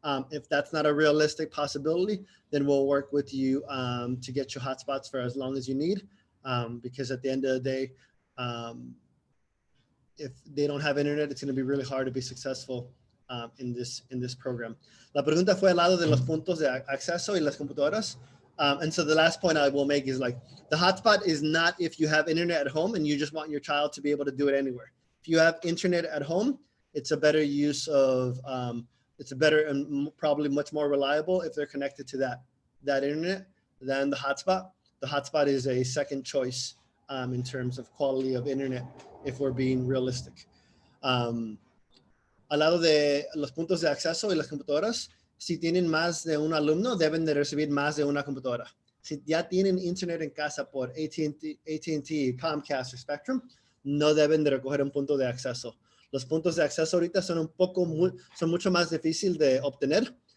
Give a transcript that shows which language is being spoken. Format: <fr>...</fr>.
<en>If that's not a realistic possibility, then we'll work with you to get you hotspots for as long as you need. Because at the end of the day, if they don't have internet, it's going to be really hard to be successful in this program.</en> <es>La pregunta fue al lado de los puntos de acceso y las computadoras.</es> <en>And so the last point I will make is like the hotspot is not if you have internet at home and you just want your child to be able to do it anywhere. If you have internet at home, it's a better use of, it's a better and probably much more reliable if they're connected to that internet than the hotspot. The hotspot is a second choice in terms of quality of internet, if we're being realistic.</en> <es>Al lado de los puntos de acceso y las computadoras, si tienen más de un alumno, deben de recibir más de una computadora. Si ya tienen internet en casa por AT&T, Comcast o Spectrum, no deben de recoger un punto de acceso. Los puntos de acceso ahorita son mucho más difícil de obtener.</es>